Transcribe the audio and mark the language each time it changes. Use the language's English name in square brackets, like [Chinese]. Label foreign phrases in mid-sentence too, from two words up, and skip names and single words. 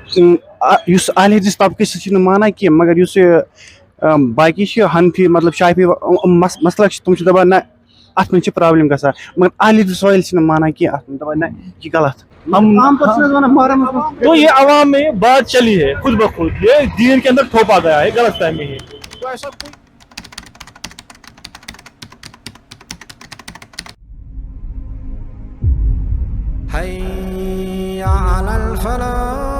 [Kashmiri] یُس اہل حدیث طبقہٕ چھِ نہٕ مانان کینٛہہ مگر یُس یہِ باقٕے چھِ حنفی مطلب شافی مسلک چھِ تِم چھِ دَپان نہ اَتھ منٛز چھِ پرابلم گژھان مگر اہل حدیث وٲلۍ چھِنہٕ مانان کینٛہہ اَتھ منٛز دَپان نہ یہِ چھِ غلط. [Urdu] تو یہ عوام میں بات چلی ہے خود بخود، یہ دین کے اندر تھوپا گیا ہے، غلط فہمی ہے. تو ایسا کوئی [Arabic] حي على الفلاح.